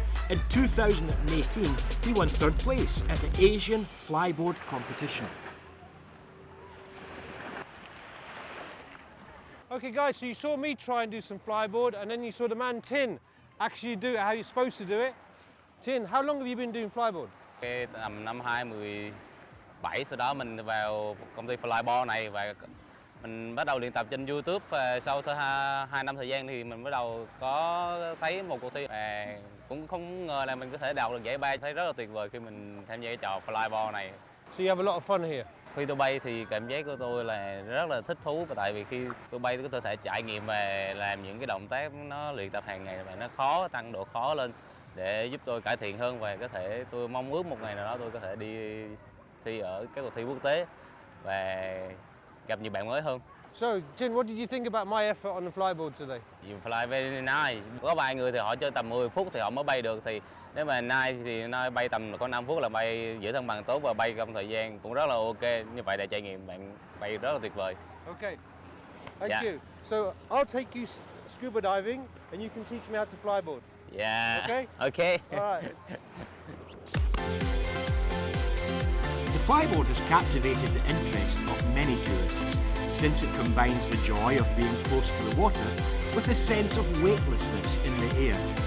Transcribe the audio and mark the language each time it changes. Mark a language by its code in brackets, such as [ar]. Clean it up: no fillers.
[en] In 2018, he won 3rd place at the Asian Flyboard competition. Okay guys, so you saw me try and do some flyboard, and then you saw the man Thiên actually do it how you're supposed to do it. Thiên, how long have you been doing flyboard? [vi] Tầm năm 2017, sau đó mình vào công ty Flyboard này và mình bắt đầu luyện tập trên YouTube. Và sau 2 năm thời gian thì mình bắt đầu có thấy một cuộc thi và cũng không ngờ là mình có thể đạt được giải bay. Thấy rất là tuyệt vời khi mình tham gia cái trò Flyboard này. [en] So you have a lot of fun here. [vi] Khi tôi bay thì cảm giác của tôi là rất là thích thú, tại vì khi tôi bay tôi có thể trải nghiệm và làm những cái động tác nó luyện tập hàng ngày và nó khó, tăng độ khó lên để giúp tôi cải thiện hơn, và có thể tôi mong ước một ngày nào đó tôi có thể đi thi ở các cuộc thi quốc tế và gặp nhiều bạn mới hơn. [en] So, Thiên, what did you think about my effort on the flyboard today? You fly very nice. [vi] Có vài người thì họ chơi tầm 10 phút thì họ mới bay được, thì nếu mà nice thì nó bay tầm có 5 phút là bay giữ thăng bằng tốt và bay trong thời gian cũng rất là ok. Như vậy để trải nghiệm bạn bay rất là tuyệt vời. [en] Okay, thank Yeah. you. So, I'll take you scuba diving and you can teach me how to flyboard. Yeah. Okay? Okay. All right. The flyboard has captivated the interest of many tourists since it combines the joy of being close to the water with a sense of weightlessness in the air.